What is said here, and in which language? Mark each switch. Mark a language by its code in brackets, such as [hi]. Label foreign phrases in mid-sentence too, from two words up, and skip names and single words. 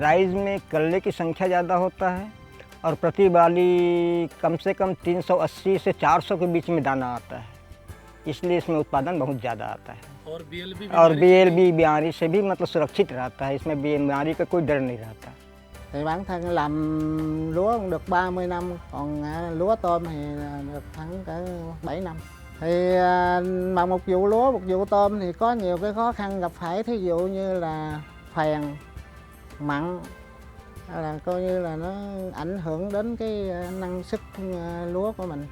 [hi] राइस में कल्ले की संख्या ज़्यादा होता है और प्रति बाली कम से कम 380 से 400 के बीच में दाना आता है, इसलिए इसमें उत्पादन बहुत ज़्यादा आता है। और BLB बीमारी से भी मतलब सुरक्षित रहता है, इसमें बीमारी का कोई डर नहीं रहता। [vi] Thì bản thân làm lúa cũng được 30 năm, còn lúa tôm thì được khoảng cỡ 7 năm. Thì mà một vụ lúa, một vụ tôm thì có nhiều cái khó khăn gặp phải, thí dụ như là phèn, mặn, là coi như là nó ảnh hưởng đến cái năng suất lúa của mình.